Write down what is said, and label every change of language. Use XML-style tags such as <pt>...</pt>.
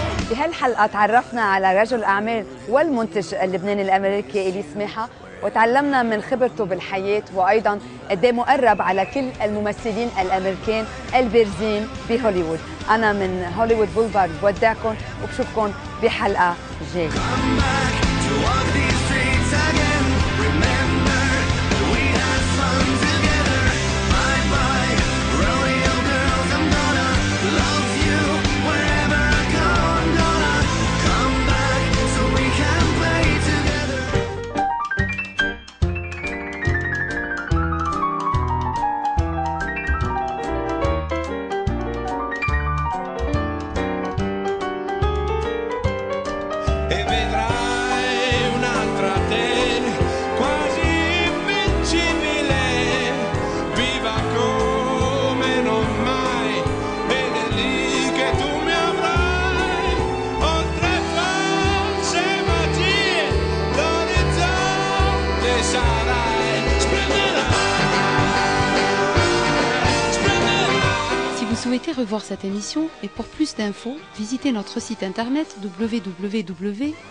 <ar>بهالحلقة تعرفنا على رجل أعمال والمنتج اللبناني الأمريكي إلي سماحة، وتعلمنا من خبرته بالحياة، وأيضا قد ايه مقرب على كل الممثلين الأمريكان البارزين بهوليوود. أنا من هوليوود بولفارد بودعكم وبشوفكم بحلقة جاية.</ar> <en>Come back to walk these streets again. Remember that we had fun together. Bye bye, rodeo girls. I'm gonna love you wherever I go. I'm gonna come back so we can play together.</en> <it>E vedrai un'altra te, quasi invincibile, viva come non mai, ed è lì che tu mi avrai, oltre false magie, l'orizzonte sarai, splenderai.</it> <fr>Si vous souhaitez revoir cette émission et pour plus d'infos, visitez notre site internet www.mtv.com.lb.</fr>